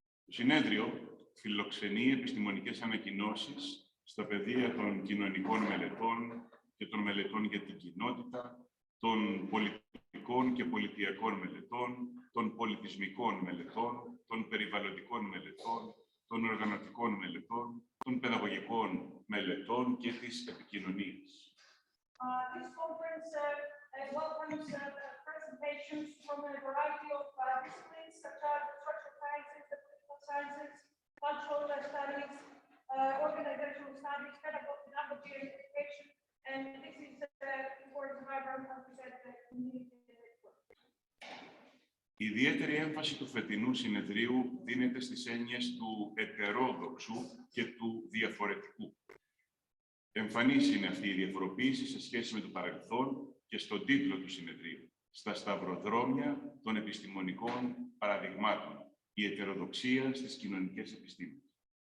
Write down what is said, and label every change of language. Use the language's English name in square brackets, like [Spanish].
[Greek] Το συνέδριο φιλοξενεί επιστημονικές ανακοινώσεις στα πεδία των κοινωνικών μελετών και των μελετών για την κοινότητα, των πολιτικών και πολιτιακών μελετών, των πολιτισμικών μελετών, των περιβαλλοντικών μελετών, των οργανωτικών μελετών, των παιδαγωγικών μελετών και της επικοινωνίας. [English] This conference welcomes presentations from a variety of disciplines such as the social sciences, the political sciences, cultural studies, organizational studies, pedagogy and education, and this is for the vibrant community network. [Greek] Η ιδιαίτερη έμφαση του φετινού συνεδρίου δίνεται στις έννοιες του ετερόδοξου και του διαφορετικού. Εμφανής είναι αυτή η διαφοροποίηση σε σχέση με το παρελθόν και στον τίτλο του συνεδρίου, στα σταυροδρόμια των επιστημονικών παραδειγμάτων, η ετεροδοξία στις κοινωνικές επιστήμες.